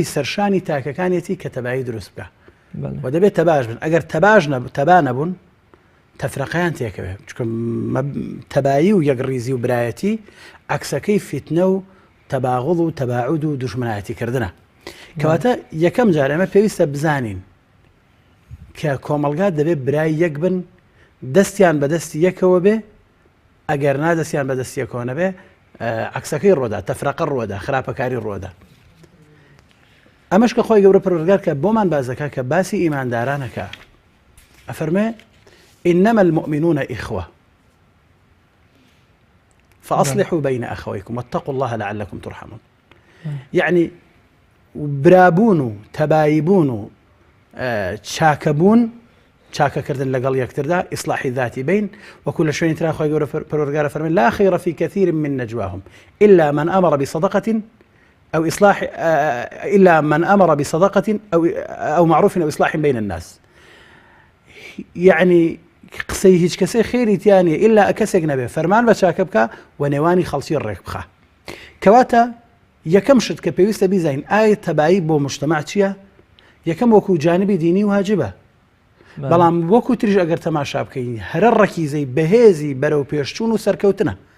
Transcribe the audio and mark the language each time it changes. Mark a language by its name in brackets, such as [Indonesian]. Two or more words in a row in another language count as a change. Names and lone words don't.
[Central Kurdish] سەرشانی تاکەکانێتی کە تەبایی دروست بکە و دەبێت تەباش بن ئەگەر تەبا نەبوون تەفرەقەیان تێکەوێت چکە تەبایی و یەکڕیزی و برایەتی عەکسەکەی فیتنە و تەباغوڵ و تەباعود و دوژمنایەتیکردنە کەواتە یەکەم جار ئێمە پێویستە بزانین کە کۆمەڵگا دەبێت برای یەک بن دەستیان بەدەستی یەکەوە بێ ئەگەر نادەستیان بەدەستی یەکەوە نەبێ عەکسەکەی ڕۆدا تەفرەقە ڕۆدا خراپەکاری ڕۆدا. ئەمەش کە خۆی گەورە پەروەردگار کە بۆمان بازەکە کە باسی ئیماندارانەکە ئەفەرمێ [Arabic] إنما المؤمنون إخوة فأصلحوا بين أخويكم واتقوا الله لعلكم ترحمون. [Central Kurdish] يعني برابون تبايبون تشاكبون چاکە کردن لەگەڵ یەکتردا ئیصلاحی ذاتی بین وكل شوێنی ترا خۆی گەورە پەروەردگارە فەرمێ [Arabic] لا خير في كثير من نجواهم إلا من أمر بصدقة أو إصلاح إلا من أمر بصدقة أو معروف أو إصلاح بين الناس. [Central Kurdish] يعني قسەی هیچ کەسێ خێری تیانە ئللا کەسێک نەبێ فەرمان بە چاکە بکە و نێوانی خەڵکی ڕێک بخە. کەواتە یەکەم شت کە پێویستە بیزانین ئایا تەبایی بۆ مجتەماع چییە؟ یەکەم وەکو جانبی دینی واجبە بەڵام وەکو تریش ئەگەر تەماشا بکەین هەرە ڕەکیزەی بەهێزی بەرەو پێشچوون و سەرکەوتنە.